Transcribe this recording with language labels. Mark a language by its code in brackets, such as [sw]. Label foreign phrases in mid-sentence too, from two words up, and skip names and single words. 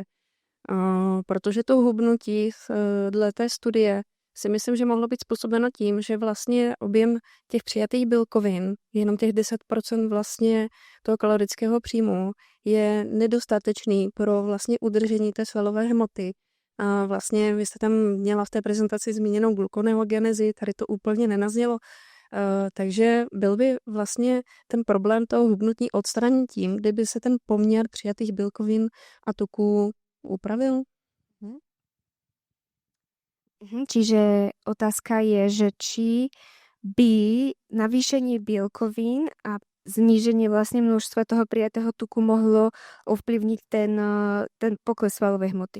[cs] Protože to hubnutí dle té studie si myslím, že mohlo být způsobeno tím, že vlastně objem těch přijatých bílkovin, jenom těch 10% vlastně toho kalorického příjmu, je nedostatečný pro vlastně udržení té svalové hmoty. A vlastně vy jste tam měla v té prezentaci zmíněnou glukoneogenezi, tady to úplně nenaznělo. Takže byl by vlastně ten problém toho hubnutí odstraněn tím, kdyby se ten poměr přijatých bílkovin a tuků upravil? [sk] Čiže otázka je, že či by navýšenie bielkovín a zníženie vlastne množstva toho prijatého tuku mohlo ovplyvniť ten pokles svalovej hmoty.